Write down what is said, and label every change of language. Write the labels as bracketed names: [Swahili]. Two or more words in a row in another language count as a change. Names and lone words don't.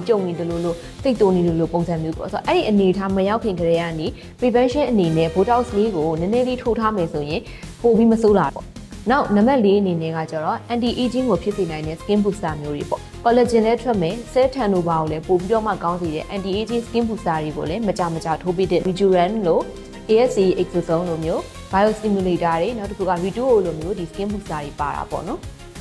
[Burmese] ကျုံနေတယ်လို့စိတ်တိုးနေလို့ပုံစံမျိုးပေါ့ဆိုတော့အဲ့ဒီအနေထားမရောက်ခင်ကလေးကနေ prevention အနေနဲ့ Botox လေးကိုနည်းနည်းလေးထိုးထားမယ်ဆိုရင်ပိုပြီးမဆိုးလာပေါ့နောက်နံပါတ်4အနေနဲ့ကကျတော့ [English] anti aging [Burmese] ကိုဖြစ်စေနိုင်တဲ့ [English] skin booster [Burmese] မျိုးတွေပေါ့ collagen လည်းထွက်မယ် [English] cell turnover [Burmese] ကိုလည်းပို့ပြီးတော့မှကောင်းစေတဲ့ [English] anti aging skin booster [Burmese] တွေကိုလည်းမကြထိုးပေးတဲ့ Rejuven လို့ ASC exosome လိုမျိုး biostimulator တွေနောက်တစ်ခုက Reduo လိုမျိုးဒီ [English] skin booster [Burmese] တွေပါတာပေါ့နော်